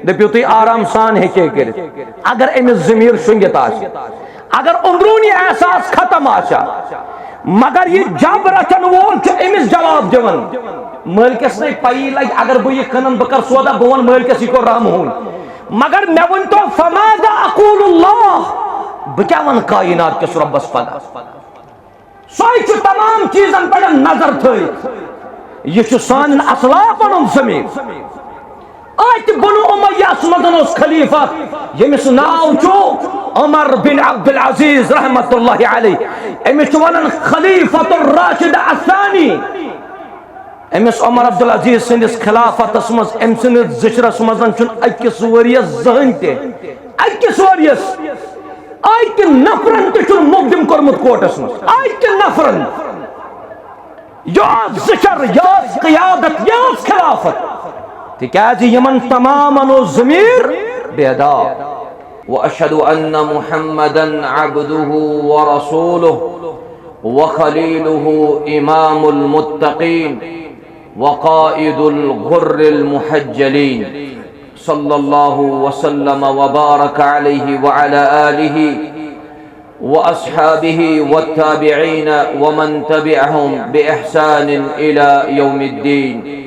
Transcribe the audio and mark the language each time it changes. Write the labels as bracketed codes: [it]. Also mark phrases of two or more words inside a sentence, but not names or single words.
[ks] دٔپِو تُہۍ آرام سان ہیٚکے کٔرِتھ اگر أمِس ضمیٖر شۄنٛگِتھ آسہِ اگر أنٛدروٗنی احساس ختم آسہِ مگر یہ جب رچن وول چھُ أمِس جواب دِوان مٲلکس نَے پَیی لگہِ اگر بہٕ یہِ کٕنن بہٕ کرٕ سودا بہٕ وَنہٕ مٲلکس یہِ کوٚر رامہٕ ہوٗن مگر مےٚ ؤنۍتو [ar] فماذا اقول [ks] اللہ بہٕ کیٛاہ وَنہٕ کاینات کِس رۄبس پگاہ سۄے چھُ تمام چیٖزن پٮ۪ٹھ نظر تھٲیِتھ یہ چھُ سانٮ۪ن اسلافن ہُنٛد ضمیٖر اتہِ بنو امیہس منٛز اوس خلیفہ ییٚمِس ناو چھُ عمر بن عبد العزیز [ar] رحمۃ اللہ علیہ [ks] أمِس چھُ ونان [ar] خلیفۃ الراشد الثانی [ks] أمِس عمر عبد العزیز سٕنٛدِس خلافتس منٛز أمۍ سٕنٛدِس زِچرس منٛز چھُنہٕ أکِس ؤرِیس زٕہٕنۍ تہِ أکِس ؤرِیس اکہِ نفرن تہِ چھُنہٕ مقدم کوٚرمُت کوٹس منٛز اکہِ نفرن یہِ ٲس زِچر یہِ ٲس قیادت یہِ ٲس خلافت تِکیٛازِ یِمن تمامن اوس ضمیٖر بیدار [ar] وأشهد أن محمدا عبده ورسوله وخليله إمام المتقين وقائد الغر المحجلين صلى الله وسلم وبارك عليه وعلى آله وأصحابه والتابعين ومن تبعهم بإحسان إلى يوم الدين.